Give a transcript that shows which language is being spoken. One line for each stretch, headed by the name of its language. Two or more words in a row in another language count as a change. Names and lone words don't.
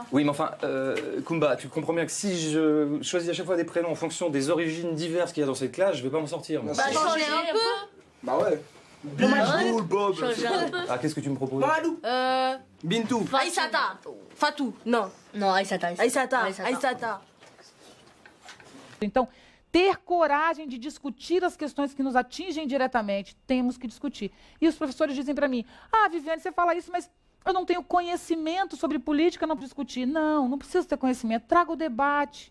French: Oui, mais enfin, Kumba, tu comprends bien que si je choisis à chaque fois des prénoms en fonction des origines diverses qu'il y a dans cette classe, je vais pas m'en sortir. Moi. Bah, changez un peu. Bah ouais. Bintou, Bob. Changez un peu. Ah, qu'est-ce que tu me proposes? Bintou. Aïssata. Fatou. Non. Non, Aïssata. Aïssata.
Portuguese: Então, ter coragem de discutir as questões que nos atingem diretamente, temos que discutir. E os professores dizem para mim, Viviane, você fala isso, mas eu não tenho conhecimento sobre política, não discutir. Não precisa ter conhecimento, traga o debate.